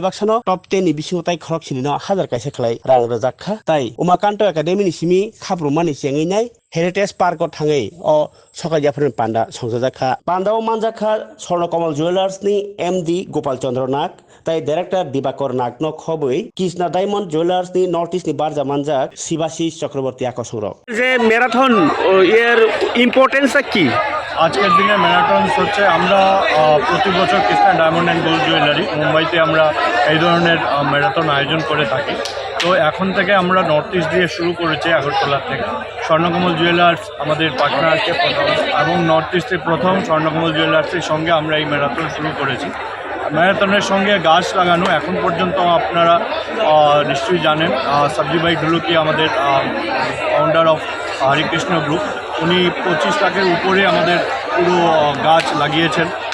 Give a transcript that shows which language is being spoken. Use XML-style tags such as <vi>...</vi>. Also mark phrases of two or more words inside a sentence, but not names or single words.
<trp>baksano top 10 ni bisingo tai khorok sinino 1000 kaisa khlai rang rojakha tai Umakanto Academy ni simi khabrumani chenginai Heritage Park thangai o soka jafren panda songjakha pandao manjakha Swarnakomal Jewelers ni MD Gopal Chandra Nag tai Director Dibakor Nag no khoboi Krishna Diamond Jewelers ni North East ni barja manjak Sibashis Chakraborty akosoro</trp> <bn>যে ম্যারাথন এর ইম্পর্টেন্স কি আজকের দিনে ম্যারাথন হচ্ছে আমরা প্রতি বছর কৃষ্ণা ডায়মন্ড অ্যান্ড গোল্ড জুয়েলারি মুম্বাইতে আমরা এই ধরনের ম্যারাথন আয়োজন করে থাকি তো এখন থেকে আমরা নর্থ ইস্ট দিয়ে শুরু করেছি আগরতলা থেকে স্বর্ণকমল জুয়েলার্স আমাদের পার্টনারকে প্রথম এবং নর্থ ইস্টের প্রথম স্বর্ণকমল জুয়েলার্সের সঙ্গে আমরা এই ম্যারাথন শুরু করেছি ম্যারাথনের সঙ্গে গাছ লাগানো এখন পর্যন্ত আপনারা নিশ্চয়ই জানেন সাবজি ভাই ঢুলুকি আমাদের</bn> <en>founder of</en> <bn>হরিকৃষ্ণ গ্রুপ উনি 25 লাখের উপরে আমাদের পুরো গাছ লাগিয়েছেন</bn>